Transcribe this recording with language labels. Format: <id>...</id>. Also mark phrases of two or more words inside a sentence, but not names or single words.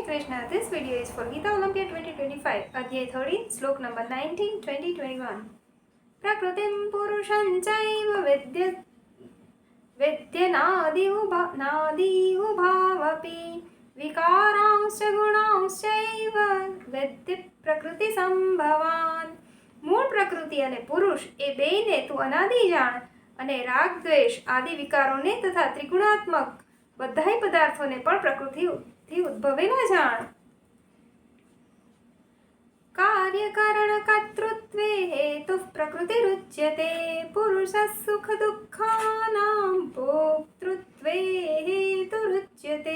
<en>Krishna. This video is for Gita Olympia 2025, Adhyay 13, Slok number 19, 2021.</en> <sa>प्रकृतिम पुरुषम चैव विद्यानादि उभावपि विकारांश्च गुणांश्चैव वेद्य प्रकृति सम्भवान.</sa> <gu>મૂળ પ્રકૃતિ અને પુરુષ એ બેયને તું અનાદિ જાણ અને રાગ દ્વેષ આદિ વિકારોને તથા ત્રિગુણાત્મક બધાય પદાર્થોને પણ પ્રકૃતિથી ઉદ્ભવેલા જાણ.</gu> <sa>कार्यकारण कर्तृत्वे हेतुः प्रकृतिरुच्यते पुरुषः सुख दुःखानां भोक्तृत्वे हेतुरुच्यते.</sa>